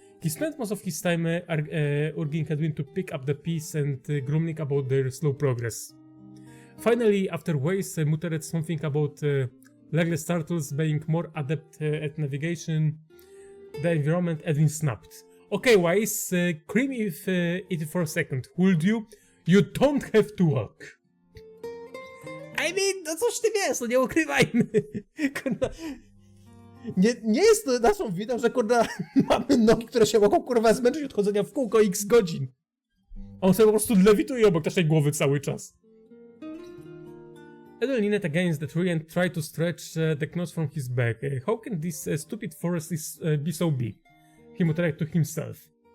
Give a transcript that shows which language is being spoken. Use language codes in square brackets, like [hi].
[en] He spent most of his time urging Edwin to pick up the piece and grumbling about their slow progress. Finally, after Weiss muttered something about legless turtles being more adept at navigation, the environment, Edwin snapped. Okay, Weiss, cream it for a second, would you? You don't have to walk. I mean, [pl] no coś ty wiesz, no nie ukrywajmy. Kurwa. Nie jest to naszą winą, że kurwa mamy nogi, które się mogą kurwa zmęczyć od chodzenia w kółko x godzin. On sobie po prostu lewituje obok naszej głowy cały czas. [en] Edwin leaned against the tree and tried to stretch the knots from his back. How can this stupid forest be so big? He muttered to himself.